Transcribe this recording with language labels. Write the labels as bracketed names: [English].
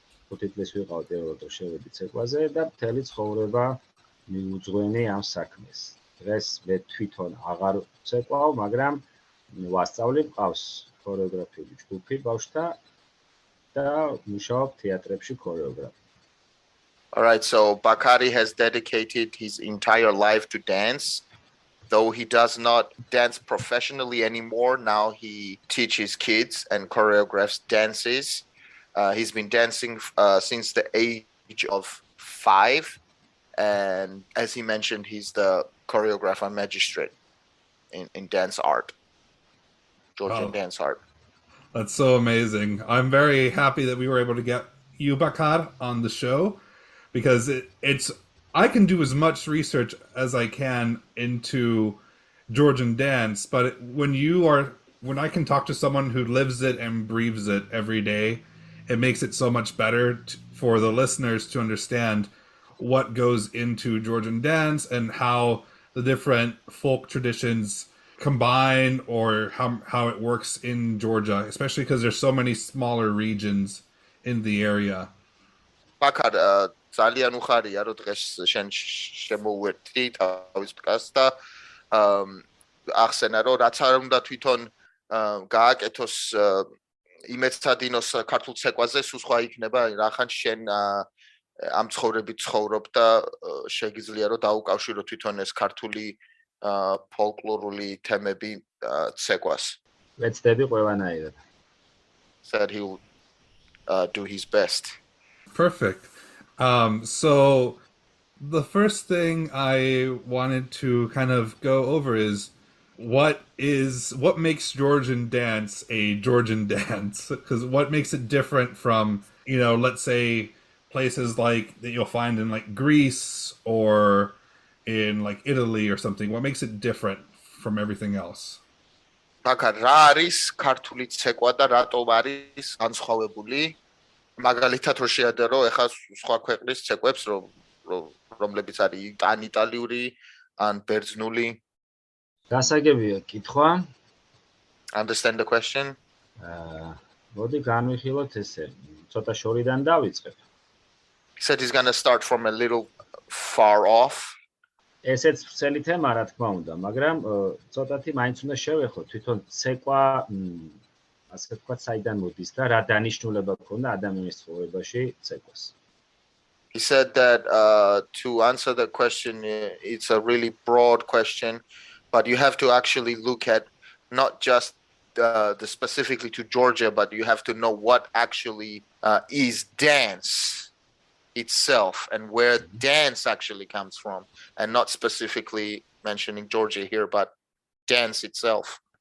[Georgian] 5 წლის ვიყავ პირველად შევედი ცეკვაზე და მთელი ცხოვრება მიუძღვენი ამ საქმეს. დღეს მე თვითონ აღარ ვცეკვავ, მაგრამ ვასწავლი, მყავს ქორეოგრაფიული ჯგუფი ბავშვთა და მუშაობ თეატრებში ქორეოგრაფად. [English] All right, so Bakari has dedicated his entire life to dance. Though he does not dance professionally anymore, now he teaches kids and choreographs dances. He's been dancing since the age of 5. And as he mentioned, he's the choreographer magistrate in dance art, Georgian dance art. That's so amazing. I'm very happy that we were able to get you, Bakar, on the show because it's I can do as much research as I can into Georgian dance, but when I can talk to someone who lives it and breathes it every day, it makes it so much better for the listeners to understand what goes into Georgian dance and how the different folk traditions combine or how it works in Georgia, especially because there's so many smaller regions in the area. [Georgian] Bakar, ძალიან უხარია რომ დღეს შენ შემოვერთდი თავის პკას და ახსენა რომ რაც არ უნდა თვითონ გააკეთოს იმეცადინოს ქართულ ცეკვაზე სულ სხვა იქნება რახან შენ ამ ცხოვრებით ცხოვრობ და შეგიძლია რომ დაუკავშირო თვითონ ეს ქართული ფოლკლორული თემები ცეკვას. ვეცდები ყველანაირად. [English] Said he will do his best. Perfect. So the first thing I wanted to kind of go over is what makes Georgian dance a Georgian dance? Because what makes it different from, let's say places like that you'll find in like Greece or in like Italy or something. What makes it different from everything else? [Georgian] Bakar, რა არის ქართული ცეკვა და რატომ არის განსხვავებული? მაგალითად რო შეადერო ეხლა სხვა ქვეყნის ცეკვებს რომ რომლებიც არის ან იტალიური, ან ბერძნული. გასაგებია კითხვა. [English] Understand the question? [Georgian] მოდი განვიხილოთ ესე. ცოტა შორიდან დავიწყებ. [English] He said he's going to start from a little far off. [Georgian] ესეც ვრცელი თემა, რა თქმა უნდა, მაგრამ ცოტათი მაინც უნდა შევეხოთ თვითონ ცეკვა, ასე ვთქვათ, საიდან მოდის და რა დანიშნულება ქონდა ადამიანის ცხოვრებაში ცეკვას. [English] He said that to answer the question, it's a really broad question, but you have to actually look at not just the specifically to Georgia, but you have to know what actually is dance itself and where dance actually comes from, and not specifically mentioning Georgia here, but dance itself.